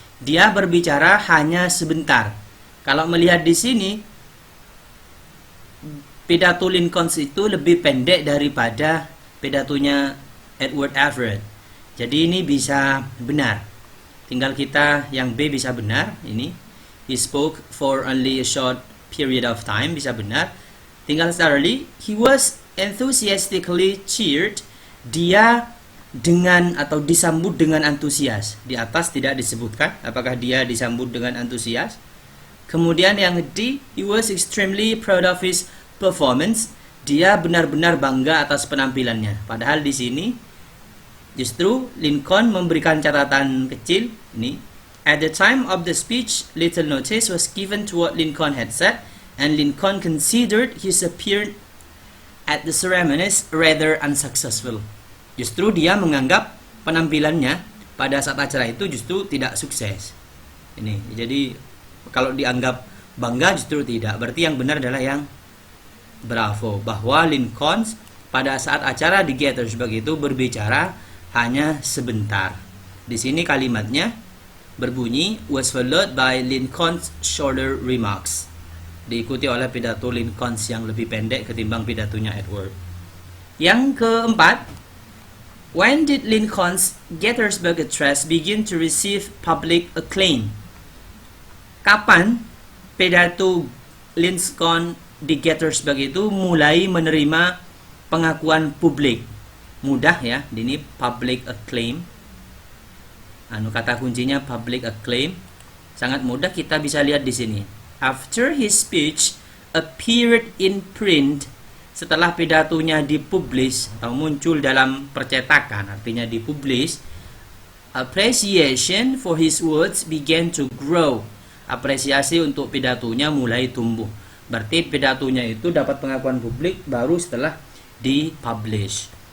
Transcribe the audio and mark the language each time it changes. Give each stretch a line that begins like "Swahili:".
Indonesian: Dia berbicara hanya sebentar. Kalau melihat di sini, pidato Lincoln itu lebih pendek daripada pidatonya Edward Everett. Jadi ini bisa benar. Tinggal kita yang B bisa benar. Ini
English: he spoke for only a short period of time,
Indonesian: bisa benar. Tinggal Charlie,
English: he was enthusiastically cheered.
Indonesian: Dia dengan atau disambut dengan antusias. Di atas tidak disebutkan apakah dia disambut dengan antusias. Kemudian yang D,
English: he was extremely proud of his performance.
Indonesian: Dia benar-benar bangga atas penampilannya. Padahal di sini justru Lincoln memberikan catatan kecil ini.
English: At the time of the speech, little notice was given to what Lincoln had said, and Lincoln considered his appearance at the ceremonies rather unsuccessful.
Indonesian: Justru dia menganggap penampilannya pada saat acara itu justru tidak sukses. Ini, jadi kalau dianggap bangga justru tidak. Berarti yang benar adalah yang bravo, bahwa Lincoln pada saat acara di Gettysburg itu berbicara hanya sebentar. Di sini kalimatnya berbunyi
English: was followed by Lincoln's shorter remarks.
Indonesian: Diikuti oleh pidato Lincoln yang lebih pendek ketimbang pidatonya Edward. Yang keempat,
English: when did Lincoln's Gettysburg address begin to receive public acclaim?
Indonesian: Kapan pidato Lincoln di Gettysburg itu mulai menerima pengakuan publik? Mudah ya, ini public acclaim. Kata kuncinya public acclaim. Sangat mudah, kita bisa lihat di sini.
English: After his speech appeared in print,
Indonesian: setelah pidatonya dipublish atau muncul dalam percetakan, artinya dipublish,
English: appreciation for his words began to grow.
Indonesian: Apresiasi untuk pidatonya mulai tumbuh. Berarti pidatonya itu dapat pengakuan publik baru setelah dipublish.